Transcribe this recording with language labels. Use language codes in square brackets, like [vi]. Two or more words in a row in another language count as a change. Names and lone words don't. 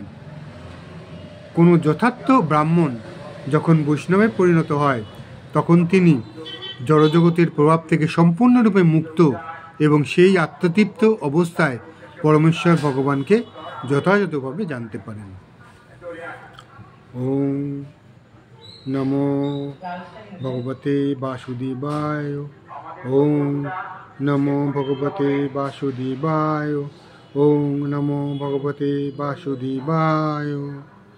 [bn] কোনো যথার্থ ব্রাহ্মণ যখন বৈষ্ণবে পরিণত হয়, তখন তিনি জড়জগতের প্রভাব থেকে সম্পূর্ণরূপে মুক্ত এবং সেই আত্মতৃপ্ত অবস্থায় পরমেশ্বর ভগবানকে যথাযথভাবে জানতে পারেন। [sa] ওম নমো ভগবতে বাসুদেবায়। ওম নমো ভগবতে বাসুদেবায়। ওম নমো ভগবতে বাসুদেবায়।